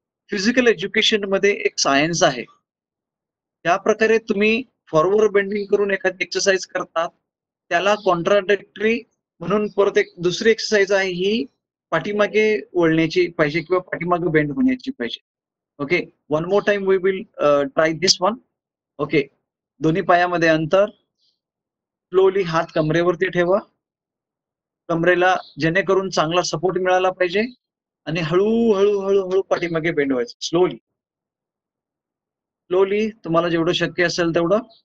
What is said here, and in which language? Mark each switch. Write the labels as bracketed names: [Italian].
[Marathi] Physical education मध्ये एक science आहे. त्या प्रकारे तुम्ही फॉरवर्ड बेंडिंग करून एखादी एक्सरसाइज करतात, त्याला कॉन्ट्राडिक्टरी म्हणून परत एक दुसरी एक्सरसाइज आहे, ही पाठीमागे वळण्याची पाहिजे किंवा पाठीमागे बेंड होण्याची पाहिजे. Okay. [English] One more time we will try this one. [Marathi] Okay. दोन्ही पायामध्ये अंतर. स्लोली हात कमरेवरती ठेवा. कमरेला जेणेकरून चांगला सपोर्ट मिळाला पाहिजे आणि हळूहळू हळूहळू पाठीमागे बेंड व्हायचं. स्लोली स्लोली तुम्हाला जेवढं शक्य असेल तेवढं.